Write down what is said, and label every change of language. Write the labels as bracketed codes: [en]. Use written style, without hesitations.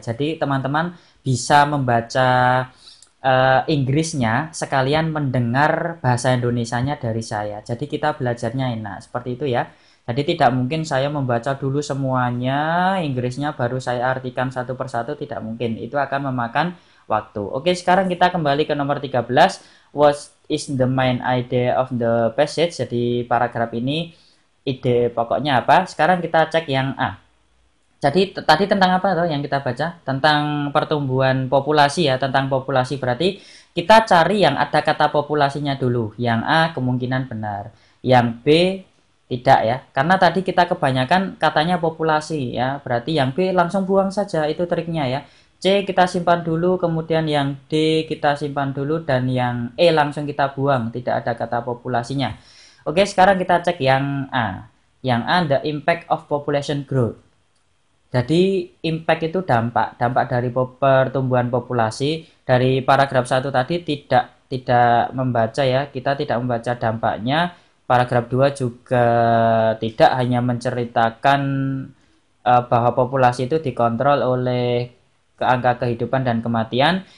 [id] Jadi teman-teman bisa membaca Inggrisnya sekalian mendengar bahasa Indonesianya dari saya. Jadi kita belajarnya enak seperti itu ya. Jadi tidak mungkin saya membaca dulu semuanya Inggrisnya baru saya artikan satu persatu, tidak mungkin. Itu akan memakan waktu. Oke, sekarang kita kembali ke nomor 13. [en] What is the main idea of the passage? [id] Jadi paragraf ini ide pokoknya apa? Sekarang kita cek yang A. Jadi tadi tentang apa tuh yang kita baca? Tentang pertumbuhan populasi ya, tentang populasi. Berarti kita cari yang ada kata populasinya dulu. Yang A kemungkinan benar, yang B tidak ya. Karena tadi kita kebanyakan katanya populasi ya, berarti yang B langsung buang saja, itu triknya ya. C kita simpan dulu, kemudian yang D kita simpan dulu, dan yang E langsung kita buang, tidak ada kata populasinya. Oke, sekarang kita cek yang A. Yang A, [en] the impact of population growth. [id] Jadi impact itu dampak dari pertumbuhan populasi. Dari paragraf 1 tadi tidak membaca ya, kita tidak membaca dampaknya. Paragraf 2 juga tidak, hanya menceritakan bahwa populasi itu dikontrol oleh angka kehidupan dan kematian.